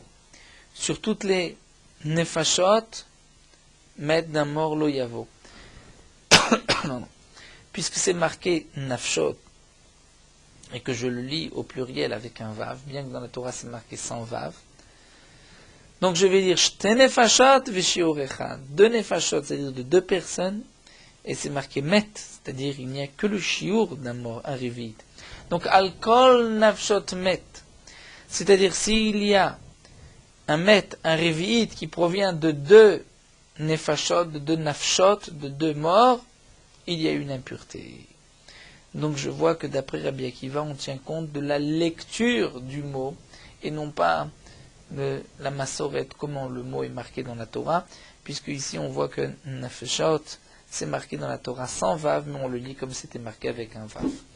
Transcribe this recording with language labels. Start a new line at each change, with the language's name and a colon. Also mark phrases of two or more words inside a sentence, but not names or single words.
French: Sur toutes les Nefashot, Met d'un mort
Hebrew: לא יבא.
French: Non. Puisque c'est marqué Nafshot, et que je le lis au pluriel avec un vav, bien que dans la Torah c'est marqué sans vav. Donc je vais dire
Hebrew: שתי נפשות ושיעור אחד.
French: Deux nefashot, c'est-à-dire de deux personnes, et c'est marqué met, c'est-à-dire il n'y a que le shiur d'un mort, un revi'it. Donc
Hebrew: על כל נפשות מת,
French: c'est-à-dire s'il y a un met, un revi'it qui provient de deux nefashot, de deux nafshot, de deux morts, il y a une impureté. Donc je vois que d'après Rabbi Akiva, on tient compte de la lecture du mot, et non pas de la massorette, comment le mot est marqué dans la Torah, puisque ici on voit que nafshot, c'est marqué dans la Torah sans vav, mais on le lit comme c'était marqué avec un vav.